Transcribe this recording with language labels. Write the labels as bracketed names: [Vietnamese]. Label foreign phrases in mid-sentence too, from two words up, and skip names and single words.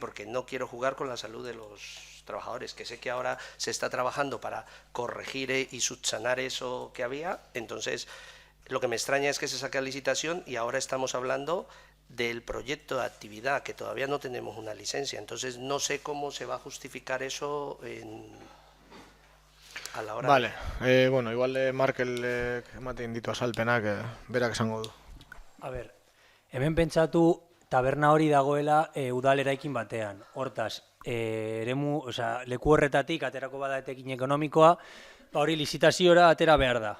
[Spanish] Porque no quiero jugar con la salud de los trabajadores, que sé que ahora se está trabajando para corregir y subsanar eso que había. Entonces, lo que me extraña es que se saque a licitación y ahora estamos hablando del proyecto de actividad, que todavía no tenemos una licencia. Entonces, no sé cómo se va a justificar eso a la hora. Vale, [Basque] bueno, igual Markel ematen ditu azalpenak, berak esango du. A ber, hemen pentsatu taberna hori dagoela udal eraikin batean. Hortaz, eremu, osea, leku horretatik aterako bada etekin ekonomikoa, ba hori lizitaziora atera behar da.